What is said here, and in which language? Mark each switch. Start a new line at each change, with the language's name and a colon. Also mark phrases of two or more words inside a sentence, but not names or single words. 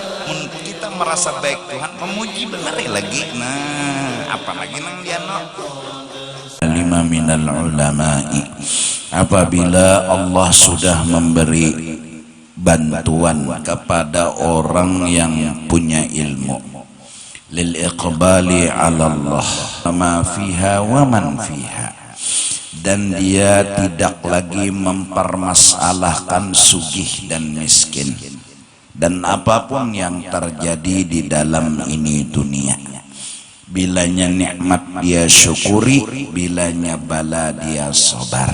Banjar: Mun kita merasa baik Tuhan, memuji benar lagi. Nah, apa lagi nang diano?
Arabic: لما من العلماء,
Banjar: apabila Allah sudah memberi bantuan kepada orang yang punya ilmu,
Arabic: للإقبال على الله ما فيها ومن فيها,
Banjar: dan dia tidak lagi mempermasalahkan sugih dan miskin dan apapun yang terjadi di dalam ini dunia. Bilanya nikmat dia syukuri, bilanya bala dia sabar.